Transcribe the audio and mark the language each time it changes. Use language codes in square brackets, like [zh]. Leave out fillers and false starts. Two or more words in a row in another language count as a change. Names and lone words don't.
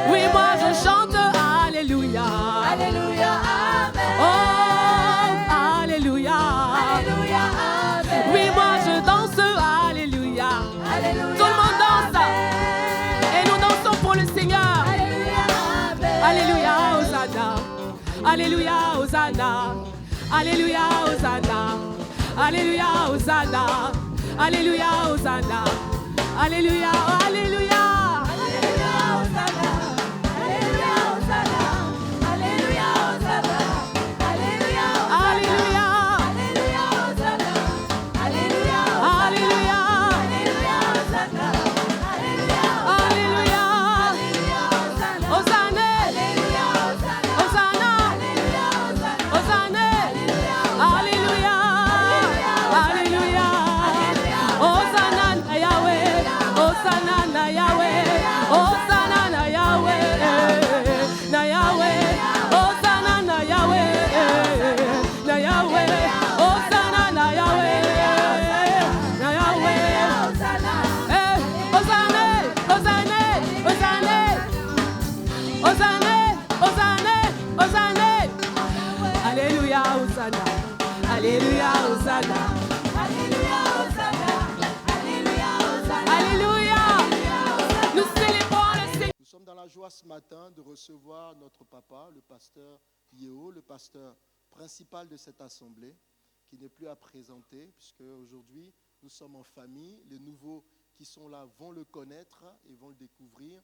[fr] Oui, moi je chante Alléluia. Alléluia, amen. Oh, Alléluia. Alléluia, amen. Oui, moi je danse Alléluia. Alléluia, Tout le monde danse. Et nous dansons pour le Seigneur. Alléluia, amen. Alléluia, Hosanna. Alléluia, Hosanna. Alléluia, Hosanna. Alléluia, Hosanna. Alléluia, Hosanna. Alléluia, Alléluia. Alléluia, Hosanna. Alléluia, Hosanna. Alléluia, Hosanna. Alléluia, Alléluia. Alléluia, Hosanna. Alléluia, Alléluia. Alléluia, Hosanna. Alléluia, Alléluia. Alléluia, Hosanna. Hosanna. Alléluia, Hosanna. Hosanna. Alléluia, Hosanna. Hosanna. Alléluia. Alléluia. [ln] Hosanna na Yahweh. Hosanna na Yahweh. Hosanna na Yahweh. Na Yahweh. Hosanna na Yahweh. Na Yahweh. Hosanna na Yahweh. Na Yahweh. [fr] Eh, Hosanna. Hosanna. Hosanna. Hosanna. Hosanna. Hosanna. Alléluia, Hosanna. Alléluia, Hosanna. Alléluia, Hosanna. Alléluia, Hosanna. Alléluia. Nous célébrons le Seigneur. Nous sommes dans la joie ce matin de recevoir notre papa, le pasteur Yeo, le pasteur principal de cette assemblée, qui n'est plus à présenter, puisque aujourd'hui nous sommes en famille. Les nouveaux qui sont là vont le connaître et vont le découvrir.